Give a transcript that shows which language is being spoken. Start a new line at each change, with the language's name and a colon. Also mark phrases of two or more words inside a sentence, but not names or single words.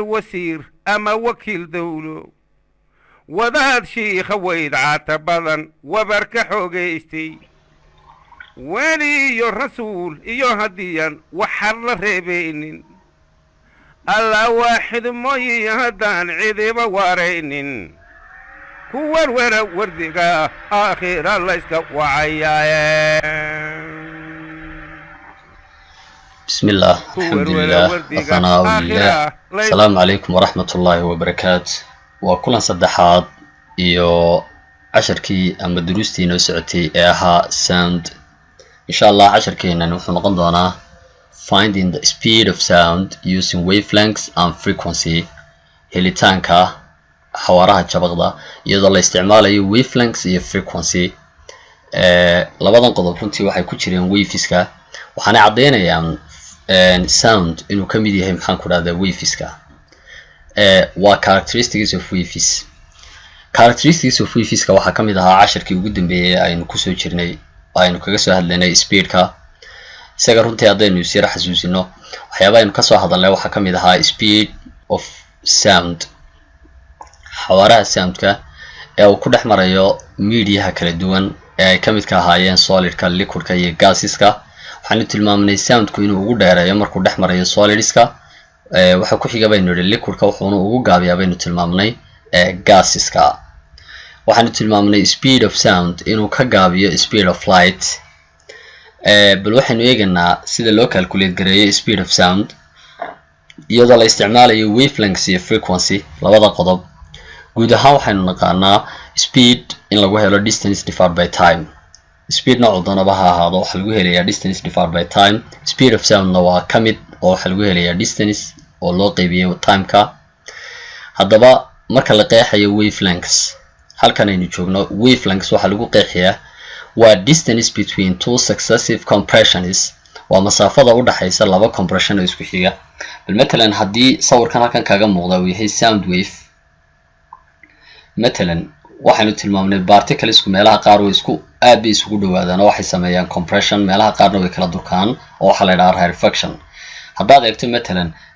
Somali: wasiir ama wakiil dawlo wadaad shiikha weydcaata badan wabarka xoogaystay weli iyo rasuul iyo hadiyan waxar la reebaynin alla waaxid mooye haddaan cidiba waaraynin kuwan wara wardiga aakhira layska wacayaaye
Arabic: بسم الله الحمد لله وثناء لله السلام عليكم ورحمة الله وبركاته وكل صدحات
Somali: iyo casharkii ama duruustii noo socotay ee ahaa sound
Arabic: إن شاء الله
Somali: casharkeena wuxuu noqon doonaa
English: finding the speed of sound using wavelengths and frequency
Somali: helitaanka xawaaraha jabaqda iyadoo la isticmaalayo wavelengths iyo frequency labadan qodob runtii waxay ku jireen waveska waxaana cadeynayaan sound inuu ka mid yahay maxaan ku raahdaa waveska waa
English: characteristics of waves characteristics of
Somali: waveska waxa kamid ahaa casharkii ugu dambeeyay aynu ku soo jirnay aynu kaga soo hadlaynay speedka isaga runtii hadaynu isir xasuusino waxyaabaha aynu ka soo hadalnay waxa kamid ahaa
English: speed of sound
Somali: xawaaraha soundka ee uu ku dhexmarayo mediaha kala duwan ee ay kamid ka ahaayeen solidka liquidka iyo gaseska waxaan tilmaamnay soundku inuu ugu dheereeyo markuu dhexmarayo solidska waxa ku xiga baynu liquidka wuxuuna ugu gaabiyaa baynu tilmaamnay gaseska waxaan tilmaamnay
English: speed of sound
Somali: inuu ka gaabiyo
English: speed of light
Somali: bal waxaynu eeganaa sida loo calculate gareeyo
English: speed of sound
Somali: iyadoo la isticmaalayo wavelengths iyo frequency labada qodob guud ahaan waxaynu naqaanaa speed in lagu helo
English: distance divided by time
Somali: speed nooc doonaba ha ahaado waxa lagu helayaa
English: distance divided by time speed of sound
Somali: waa kamid oo waxa lagu helayaa distance oo loo qaybiyo timeka haddaba marka la qeexayo wavelengths halkan aynu joogno wavelengths waxa lagu qeexiyaa waa
English: distance between two successive compressions
Somali: waa masaafada u dhaxaysa laba compression oo isku xiga bal matalan haddii sawirkan halkan kaga muuqda uu yahay
English: sound wave
Somali: matalan waxaanu tilmaamnay particlesku meelaha qaar way isku aad bay isugu dhawaadaan oo waxay sameeyaan compression meelaha qaarna way kala durkaan oo waxa la yiraahdaa rarefaction haddaad eegto matalan